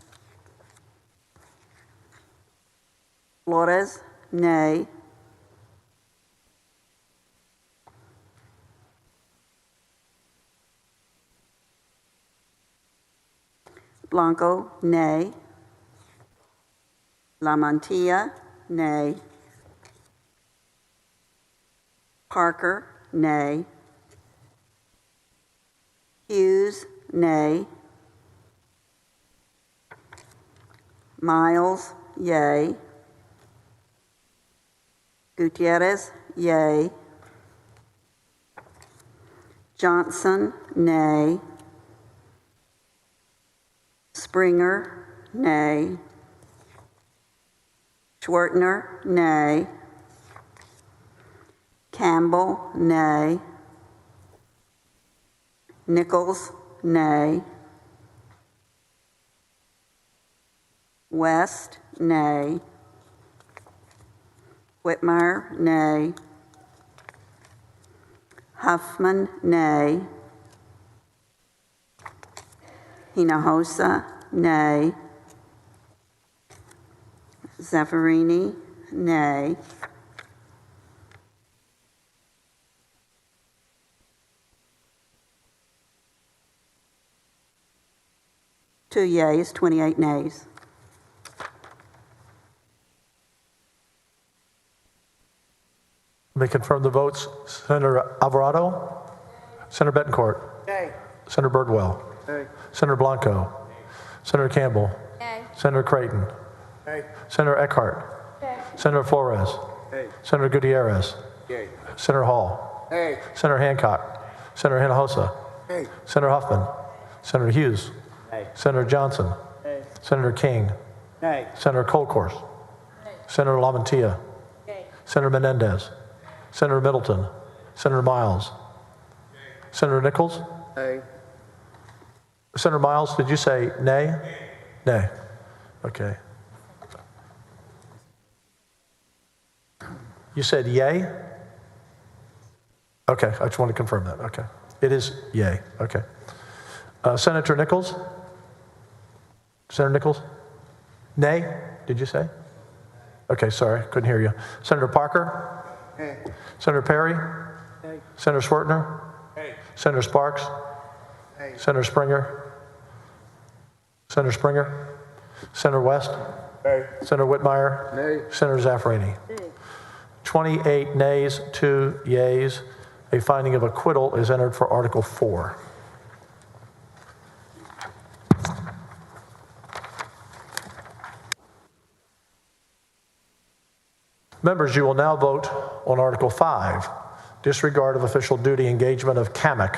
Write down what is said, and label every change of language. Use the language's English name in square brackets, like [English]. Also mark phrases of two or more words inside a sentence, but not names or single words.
[English] Flores, nay. Blanco, nay. La Mantilla, nay. Parker, nay. Hughes, nay. Miles, yay. Gutierrez, yay. Johnson, nay. Springer, nay. Schwertner, nay. Campbell, nay. Nichols, nay. West, nay. Whitmire, nay. Huffman, nay. Hinojosa, nay. Zaffarini, nay. Two yeas, 28 nays. Let me confirm the votes. Senator Alvarado? Senator Bettencourt? Nay. Senator Birdwell? Nay. Senator Blanco? Senator Campbell? Nay. Senator Creighton? Nay. Senator Eckhart? Nay. Senator Flores? Nay. Senator Gutierrez? Yay. Senator Hall? Nay. Senator Hancock? Senator Hinojosa? Nay. Senator Huffman? Senator Hughes? Nay. Senator Johnson? Nay. Senator King? Nay. Senator Colcourse? Senator LaMantilla? Senator Menendez? Senator Middleton? Senator Miles? Senator Nichols? Nay. Senator Miles, did you say nay? Nay. Okay. You said yay? Okay, I just want to confirm that. Okay. It is yay. Okay. Senator Nichols? Senator Nichols? Nay, did you say? Okay, sorry, couldn't hear you. Senator Parker? Nay. Senator Perry? Nay. Senator Schwertner? Nay. Senator Sparks? Nay. Senator Springer? Senator Springer? Senator West? Nay. Senator Whitmire? Nay. Senator Zaffarini? 28 nays, 2 yays. A finding of acquittal is entered for Article 4. Members, you will now vote on Article 5, disregard of official duty engagement of CAMIC.